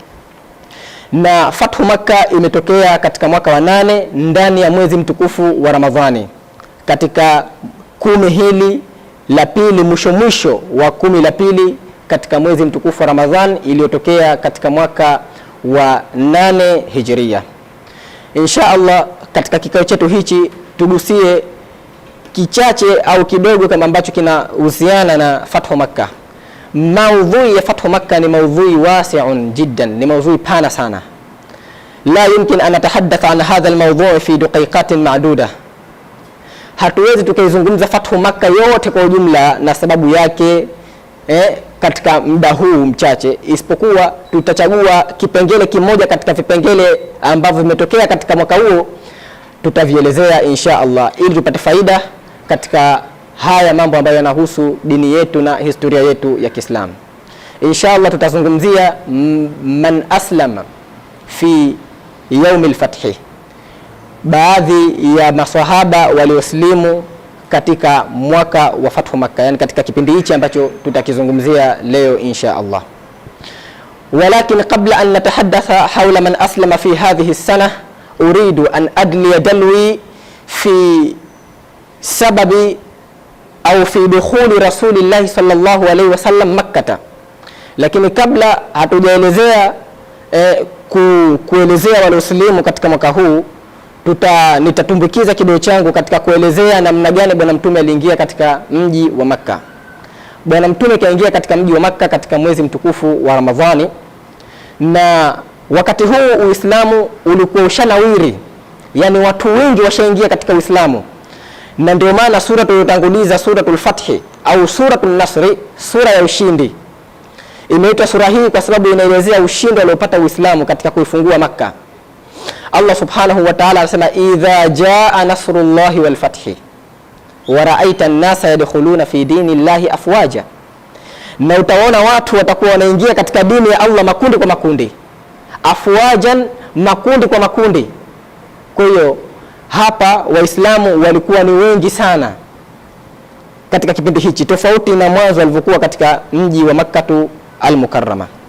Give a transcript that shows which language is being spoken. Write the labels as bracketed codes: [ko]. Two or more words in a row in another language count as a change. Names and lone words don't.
[sw] Na Fathu Makkah imetokea katika mwaka wa 8 ndani ya mwezi mtukufu wa Ramadhani, katika 10 hili la pili, mwisho wa 10 la pili katika mwezi mtukufu wa Ramadhan, iliyotokea katika mwaka wa 8 Hijria. [ar] إن شاء الله [sw] katika kikao chetu hichi tugusie kichache au kidogo kama ambacho kinahusiana na Fathu Makkah. Maudhui ya Fathu Makkah ni maudhui [ar] واسع جدا, [sw] ni maudhui pana sana. [ar] لا يمكن أن نتحدث عن هذا الموضوع في دقائق معدودة. [sw] Hatuwezi tukaizungumza Fathu Makkah yote kwa ujumla na sababu yake katika muda huu mchache, isipokuwa tutachagua kipengele kimoja katika vipengele ambavyo vimetokea katika mwaka huo, tutavielezea [ar] إن شاء الله [sw] ili tupate faida katika haya mambo ambayo yanahusu dini yetu na historia yetu ya Kiislamu. [ar] إن شاء الله [sw] tutazungumzia [ar] من أسلم في يوم الفتح, [sw] baadhi ya maswahaba walioslimu katika mwaka wa Fathu Makkah, yani katika kipindi hichi ambacho tutakizungumzia leo [ar] إن شاء الله. ولكن قبل أن نتحدث حول من أسلم في هذه السنة أريد أن أدلي دلوي في سبب أو في دخول رسول الله صلى الله عليه وسلم مكة. [sw] Lakini kabla hatujaelezea kuelezea walioslimu katika mwaka huu, nitatumbukiza kidole changu katika kuelezea namna gani bwana mtume aliingia katika mji wa Makkah. Bwana mtume kaingia katika mji wa Makkah katika mwezi mtukufu wa Ramadhani, na wakati huu Uislamu ulikuwa ushanawiri, yani watu wengi washaingia katika Uislamu, na ndio maana sura tuliyotanguliza, suratul Fath au suratul Nasr, sura ya ushindi, imeitwa sura hii kwa sababu inaelezea ushindi uliopata Uislamu katika kuifungua Makkah. Allah [ar] سبحانه وتعالى [sw] anasema [ar] إذا جاء نصر الله والفتح ورأيت الناس يدخلون في دين الله أفواجا, [sw] na utaona watu watakuwa wanaingia katika dini ya Allah makundi kwa makundi, afwajan, makundi kwa makundi. Kwa hiyo hapa Waislamu walikuwa ni wengi sana katika kipindi hichi, tofauti na mwanzo walivyokuwa katika mji wa Makkah al-Mukarrama.